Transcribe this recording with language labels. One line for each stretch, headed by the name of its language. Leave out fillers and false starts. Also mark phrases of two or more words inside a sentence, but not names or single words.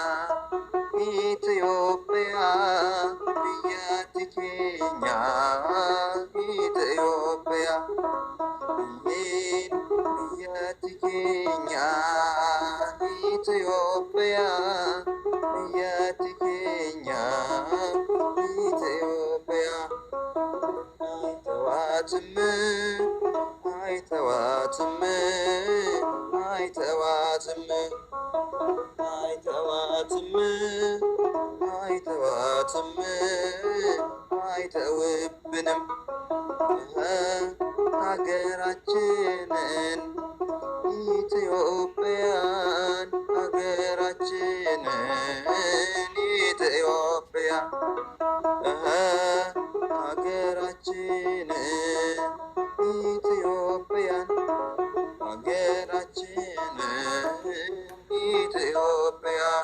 Oromo: Itoophiyaa biyyatti keenya Itoophiyaa biyyatti keenya Itoophiyaa biyyatti keenya Itoophiyaa አይተዋትም
Amharic: አይተዋትም አይተዋትም አይተዋትም ጠዋትም አይተውብንም ሀገራችንን ኢትዮጵያን ሀገራችንን ኢትዮጵያ ሀገራችንን ኢትዮጵያን ሀገራችንን ኢትዮጵያ።